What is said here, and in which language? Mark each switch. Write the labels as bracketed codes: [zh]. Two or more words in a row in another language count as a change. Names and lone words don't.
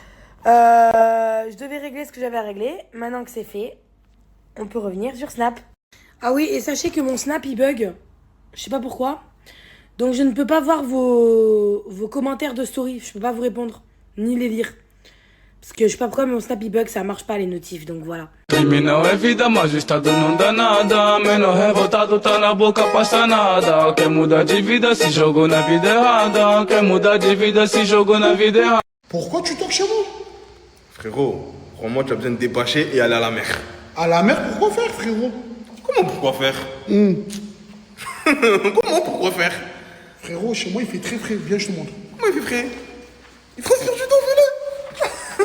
[fr] Je devais régler ce que j'avais à régler. Maintenant que c'est fait, on peut revenir sur Snap. Ah oui, et sachez que mon Snap, il bug. Je sais pas pourquoi. Donc je ne peux pas voir vos commentaires de story. Je peux pas vous répondre, ni les lire. Parce que je sais pas pourquoi, mais mon Snap, il bug, ça marche pas les notifs, donc voilà. [pt] Crime não é vida, mas o Estado não dá nada. Menor revoltado tá na boca, passa nada. Quer mudar de vida, se jogou na vida errada. Quer mudar de vida, se jogou na vida errada. [fr] Pourquoi tu toques chez moi? Frérot, crois-moi, tu as besoin de débâcher et aller à la mer. À la mer, pourquoi faire, frérot? Comment pourquoi faire Comment pourquoi faire? Frérot, chez moi, il fait très frais. Viens, je te montre. Comment il fait frais? Il transpire du temps, fais-le.